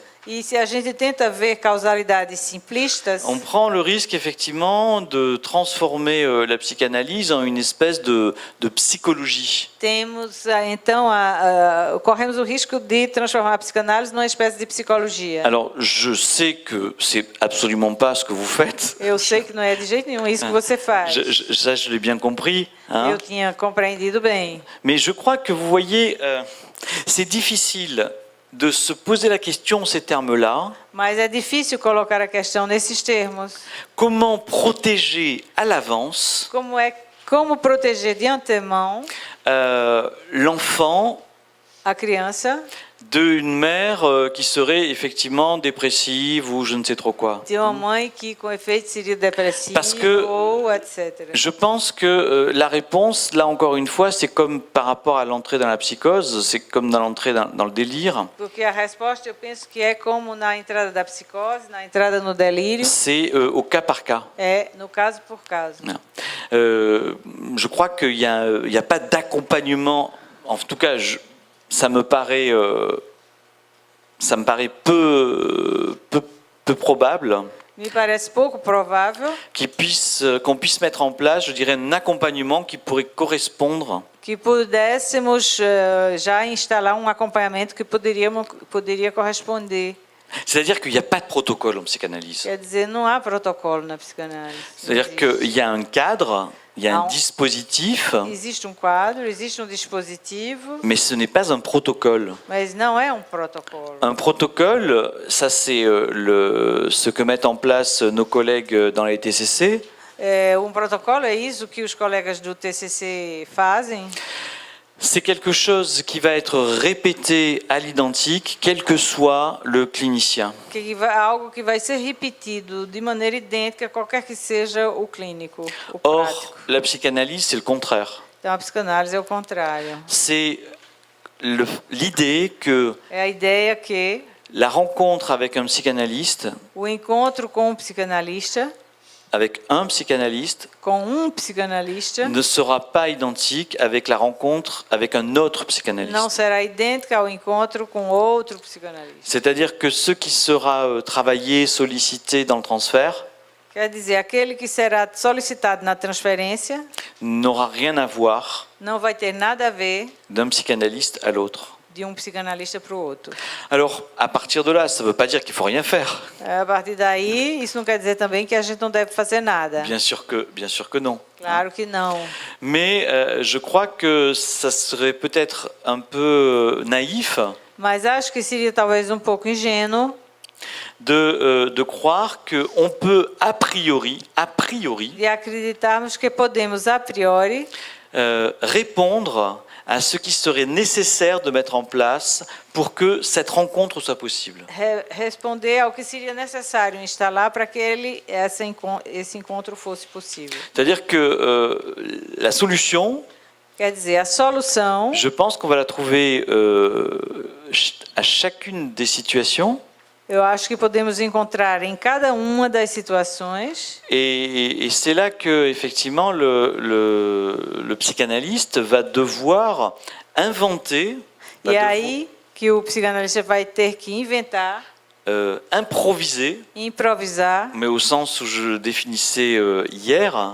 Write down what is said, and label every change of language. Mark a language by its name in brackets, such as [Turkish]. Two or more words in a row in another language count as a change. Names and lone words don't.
[Portuguese] E se a gente tenta ver causalidades simplistas, [French] on prend le risque effectivement de transformer la psychanalyse en une espèce de psychologie. [Portuguese] Corremos o risco de transformar a psicanálise numa espécie de psicologia. [French] Alors, je sais que c'est absolument pas ce que vous faites. [Portuguese] Eu sei que não é de jeito nenhum isso que você faz. [French] Ça, je l'ai bien compris. Hein. [Portuguese] Eu tinha compreendido bem. [French] Mais je crois que vous voyez, c'est difficile de se poser la question ces termes-là. [Portuguese] Mas é difícil colocar a questão nesses termos. [French] Comment protéger à l'avance [Portuguese] Como proteger de antemão [French] l'enfant [Portuguese] a criança [French] d'une mère qui serait effectivement dépressive ou je ne sais trop quoi. [Portuguese] de uma mãe que com efeito seria depressiva [French] Parce que [Portuguese] ou etc. [French] Je pense que la réponse, là encore une fois, c'est comme par rapport à l'entrée dans la psychose, c'est comme dans l'entrée dans le délire. [Portuguese] Porque a resposta eu penso que é como na entrada da psicose, na entrada no delírio, [French] C'est au cas par cas. [Portuguese] é no caso por caso. [French] Je crois qu'il n'y a pas d'accompagnement, en tout cas, ça me paraît peu probable [Portuguese] Me parece pouco provável [French] qu'on puisse mettre en place, je dirais, un accompagnement qui pourrait correspondre [Portuguese] que pudéssemos já instalar acompanhamento que poderia corresponder. [French] C'est-à-dire qu'il n'y a pas de protocole en psychanalyse. [Portuguese] Quer dizer, não há protocolo na psicanálise. [French] C'est-à-dire qu'il y a un cadre, il y a un Non. dispositif, [Portuguese] Existe quadro, existe dispositivo, [French] mais ce n'est pas un protocole. [Portuguese] mas não é protocolo. [French] Un protocole, ça c'est ce que mettent en place nos collègues dans les TCC. [Portuguese] Protocolo é isso que os colegas do TCC fazem. [French] C'est quelque chose qui va être répété à l'identique, quel que soit le clinicien. [Portuguese] Algo que vai ser repetido de maneira idêntica, qualquer que seja o clínico, o [French] Or, [Portuguese] prático. [French] la psychanalyse, c'est le contraire. [Portuguese] Então, a psicanálise é o contrário. [French] C'est l'idée que [Portuguese] É a ideia que [French] la rencontre avec un psychanalyste, [Portuguese] o encontro com psicanalista, [French] avec un psychanalyste, [Portuguese] com psicanalista, [French] ne sera pas identique avec la rencontre avec un autre [Portuguese] não [French] psychanalyste. [Portuguese] será idêntica ao encontro com outro psicanalista. [French] C'est-à-dire que ce qui sera travaillé, sollicité dans le transfert, [Portuguese] Quer dizer, aquele que será solicitado na transferência [French] n'aura rien à voir [Portuguese] não vai ter nada a ver [French] d'un psychanalyste à l'autre. [Portuguese] de psicanalista para o outro. [French] Alors, à partir de là, ça ne veut pas dire qu'il ne faut rien faire. [Portuguese] A partir daí, isso não quer dizer também que a gente não deve fazer nada. [French] Bien sûr que non. [Portuguese] Claro que não. [French] Mais je crois que ça serait peut-être un peu naïf [Portuguese] Mas acho que seria talvez pouco ingênuo [French] de croire qu'on peut a priori, [Portuguese] de acreditarmos que podemos, a priori, [French] répondre à ce qui serait nécessaire de mettre en place pour que cette rencontre soit possible. [Portuguese] Responder ao que seria necessário instalar para que esse encontro fosse possível. [French] C'est-à-dire que la solution, [Portuguese] Quer dizer, a solução, [French] je pense qu'on va la trouver à chacune des situations. [Portuguese] eu acho que podemos encontrar em cada uma das situações. [French] Et c'est là que effectivement le psychanalyste va devoir inventer, [Portuguese] E aí que o psicanalista vai ter que inventar, [French] improviser, [Portuguese] improvisar, [French] mais au sens où je définissais hier.